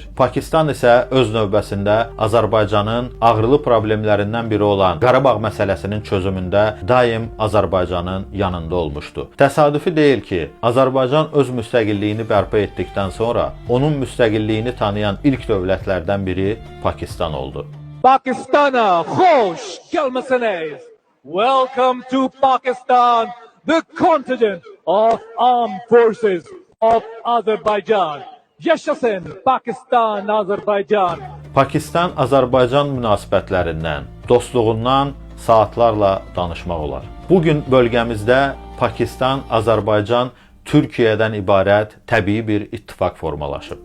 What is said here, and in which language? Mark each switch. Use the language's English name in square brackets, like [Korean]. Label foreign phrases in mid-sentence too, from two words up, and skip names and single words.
[Azerbaijani] Pakistan isə öz növbəsində Azərbaycanın ağrılı problemlərindən biri olan Qarabağ məsələsinin çözümündə daim Azərbaycanın yanında olmuşdu. Təsadüfi deyil ki, Azərbaycan öz müstəqilliyini bərpa etdikdən sonra onun müstəqilliyini tanıyan ilk dövlətlərdən biri Pakistan oldu. Pakistana xoş gəlmisiniz. [English] Welcome to Pakistan, the continent of armed forces of Azerbaijan. [Azerbaijani] Yaşasın Pakistan, Azərbaycan. Pakistan-Azərbaycan münasibətlərindən, dostluğundan saatlarla danışmaq olar. Bugün bölgəmizdə Pakistan-Azərbaycan Türkiyədən ibarət təbii bir ittifaq formalaşıb.